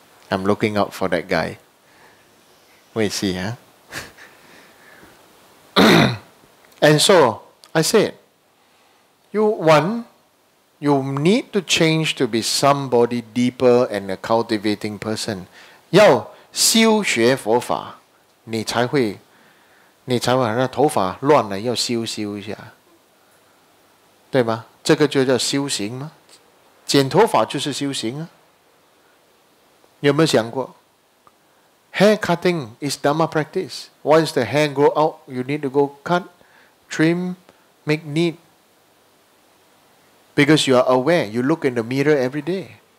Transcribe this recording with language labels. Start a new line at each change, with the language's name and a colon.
English: I'm looking out for that guy. Where is he, huh? And so, I said, you need to change to be somebody deeper and a cultivating person.
Chinese: 要修学佛法，你才会好像头发乱了要修一下，对吗？这个就叫修行吗？剪头发就是修行啊。有没有想过
English: ？Hair cutting is Dharma practice. Once the hair grow out, you need to go cut, trim, make neat. Because you are aware, you look in the mirror every day.